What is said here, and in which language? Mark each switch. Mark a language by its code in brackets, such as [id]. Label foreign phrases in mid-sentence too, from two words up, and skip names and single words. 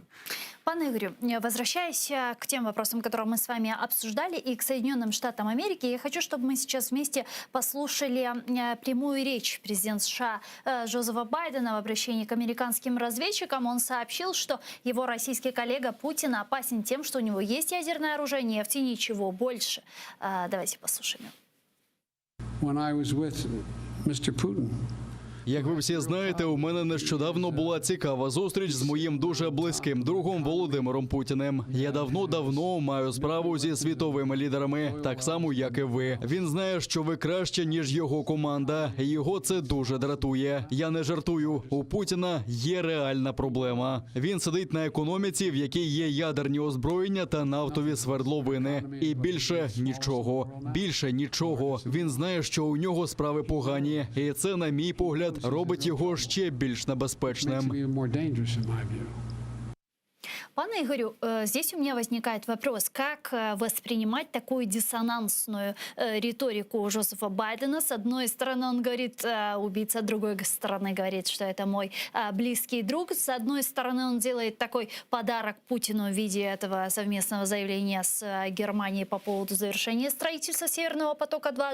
[ru] Пане Игорю, возвращаясь к тем вопросам, которые мы с вами обсуждали, и к Соединенным Штатам Америки, я хочу, чтобы мы сейчас вместе послушали прямую речь президента США Джозефа Байдена в обращении к американским разведчикам. Он сообщил, что его российский коллега Путин опасен тем, что у него есть ядерное оружие, нефти, ничего больше. Давайте послушаем. [uk] Як ви всі знаєте, у мене нещодавно була цікава зустріч з моїм дуже близьким другом Володимиром Путіним. Я давно маю справу зі світовими лідерами, так само, як і ви. Він знає, що ви краще, ніж його команда. Його це дуже дратує. Я не жартую. У Путіна є реальна проблема. Він сидить на економіці, в якій є ядерні озброєння та нафтові свердловини. І більше нічого. Більше нічого. Він знає, що у нього справи погані. І це, на мій погляд, робить його ще більш небезпечним. [ru] Пане Игорю, здесь у меня возникает вопрос, как воспринимать такую диссонансную риторику Джозефа Байдена? С одной стороны, он говорит убийца, с другой стороны говорит, что это мой близкий друг. С одной стороны, он делает такой подарок Путину в виде этого совместного заявления с Германией по поводу завершения строительства Северного потока-2.